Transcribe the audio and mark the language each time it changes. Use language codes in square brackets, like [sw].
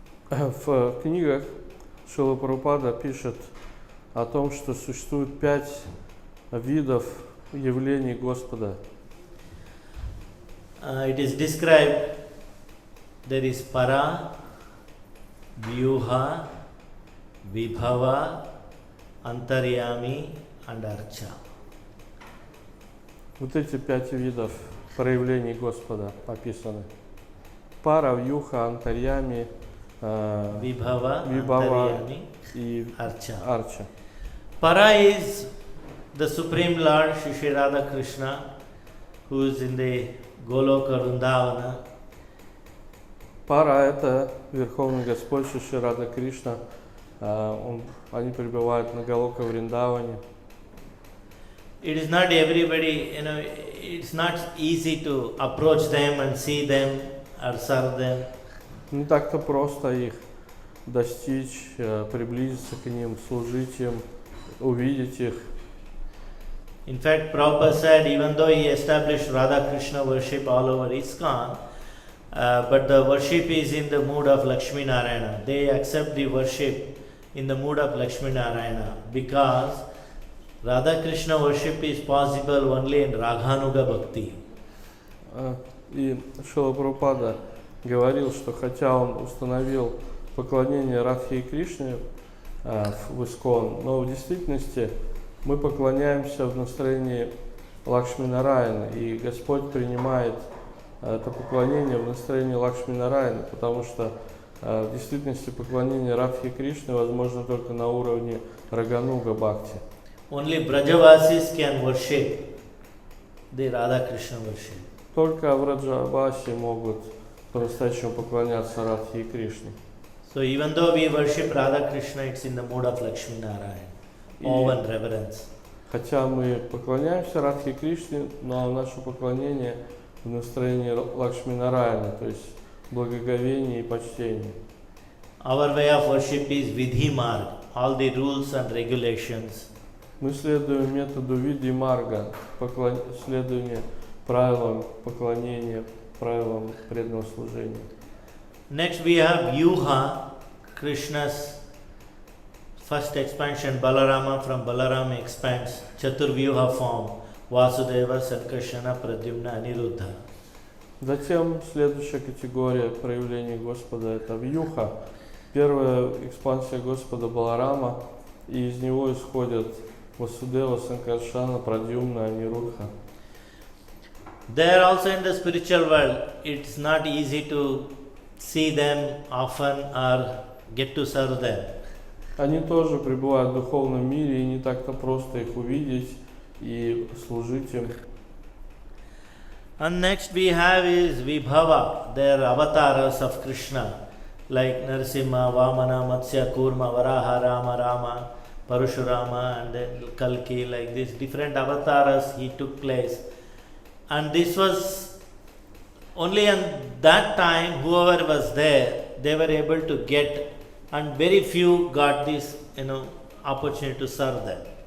[ru] В книгах Шрила Прабхупада пишет о том, что существует 5 видов явлений Господа. [en] It is described, there is para, vyuha, vibhava, antaryami and archa. [ru] Вот эти 5 видов проявлений Господа описаны. Пара, вьюха, антарьями, [en] Vibhava, [ru] вибхава [en] antaryami, [ru] и [en] archa. [ru] арча. [en] Para is the Supreme Lord Shri Radha Krishna, who is in the Goloka Vrindavana. [ru] Пара — это Верховный Господь Шри Рада Кришна. Они пребывают на Галока Вриндаване. [en] It is not everybody, it's not easy to approach them and see them or serve them. [ru] Не так-то просто их достичь, приблизиться к ним, служить им, увидеть их. [en] In fact, Prabhupada said, even though he established Radha Krishna worship all over ISKCON, but the worship is in the mood of Lakshmi Narayana. They accept the worship in the mood of Lakshmi Narayana because Radha Krishna worship is possible only in Raghanuga Bhakti. [ru] И Шрила Прабхупада говорил, что хотя он установил поклонение Радхе и Кришне в ИСККОН, но в действительности мы поклоняемся в настроении Лакшми Нараяна, и Господь принимает это поклонение в настроении Лакшми Нараяна, потому что в действительности поклонение Радхе и Кришне возможно только на уровне Рагануга Бхакти. [en] Only Brajavasis can worship the Radha Krishna worship. [ru] Только Враджаваси могут по-настоящему поклоняться Радхе и Кришне. [en] So even though we worship Radha Krishna, it's in the mood of Lakshmi Narayana, awe and reverence. [ru] Хотя мы поклоняемся Радхе и Кришне, но наше поклонение в настроении Лакшми Нараяна, то есть благоговение и почтение. [en] Our way of worship is Vidhi Marg, all the rules and regulations. [ru] Мы следуем методу Види Марга, следование правилам поклонения, правилам преданного служения. [en] Next we have Yuha, Krishna's first expansion. Balarama, from Balarama expands Chaturvyuha form, Vasudeva, Sankarshana, Pradyumna, Aniruddha. [ru] Затем следующая категория проявлений Господа — это Вьюха, первая экспансия Господа Баларама, и из него исходят Васудева, Санкаршана, Прадьюмна, Анирудха. [en] There also in the spiritual world, it's not easy to see them often or get to serve them. [ru] Они тоже пребывают в духовном мире, и не так-то просто их увидеть и служить им. [en] And next we have is Vibhava, their avatars of Krishna, like Narasimha, Vamana, Matsya, Kurma, Varaha, Rama, Rama, Parashurama, and then Kalki, like this different avatars he took place. And this was only on that time, whoever was there, they were able to get, and very few got this, opportunity to serve them.